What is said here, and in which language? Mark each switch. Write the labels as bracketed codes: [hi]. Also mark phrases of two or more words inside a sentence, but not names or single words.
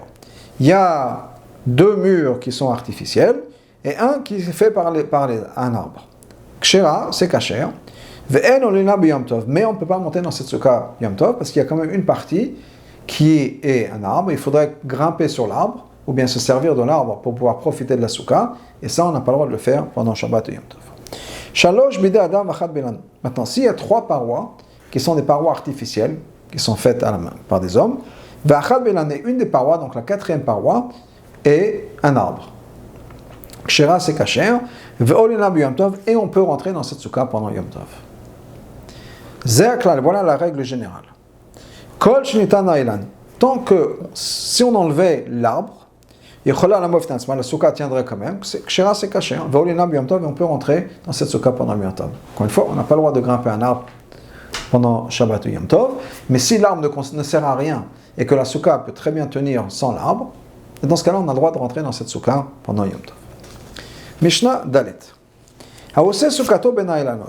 [fr] Il y a deux murs qui sont artificiels et un qui est fait par un arbre. Kshera, c'est kasher. Mais on ne peut pas monter dans cette souka Yom Tov parce qu'il y a quand même une partie qui est un arbre. Il faudrait grimper sur l'arbre ou bien se servir de l'arbre pour pouvoir profiter de la souka. Et ça, on n'a pas le droit de le faire pendant Shabbat et Yom Tov. [he] שלשה בידי אדם ואחד באילן. [fr] Maintenant, s'il y a trois parois qui sont des parois artificielles, qui sont faites à la main par des hommes, [he] ואחד באילן [fr] est une des parois, donc la quatrième paroi, est un arbre. Kshera, c'est kasher. [he] ועולין ביום טוב, [fr] et on peut rentrer dans cette souka pendant Yom Tov. Ze'aklal, voilà la règle générale. [he] כל שניטל האילן. [fr] Tant que, si on enlevait l'arbre, la souka tiendrait quand même. Kshera, c'est kasher. [he] ועולין ביום טוב, [fr] et on peut rentrer dans cette souka pendant Yom Tov. Encore une fois, on n'a pas le droit de grimper un arbre pendant Shabbat ou Yom Tov, mais si l'arbre ne sert à rien et que la souka peut très bien tenir sans l'arbre, dans ce cas-là, on a le droit de rentrer dans cette souka pendant Yom Tov. [he] משנה ד העושה סוכתו בין האילנות.